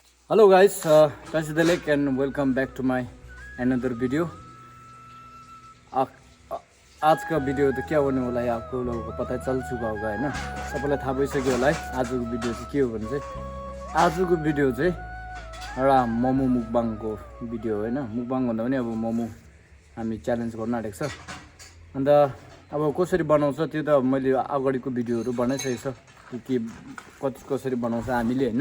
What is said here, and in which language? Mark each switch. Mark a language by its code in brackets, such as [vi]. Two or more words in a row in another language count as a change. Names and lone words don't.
[en] Hello guys, this is the lake and welcome back to my another video. [hi] आज का वीडियो तो क्या होने वाला है आपको लोगों को पता चल चुका होगा है ना, [ne] सबैलाई थाहा भइसक्यो होला है। आजको भिडियो चाहिँ के हो भने चाहिँ आजको भिडियो चाहिँ एउटा मोमो मुकबाङको भिडियो हो हैन। मुकबाङ भन्दा पनि अब मोमो हामी च्यालेन्ज गर्न आँटेको छ। अन्त अब कसरी बनाउँछ त्यो त मैले अगाडिको भिडियोहरु बनाइसकेको छ के कसरी बनाउँछ हामीले हैन।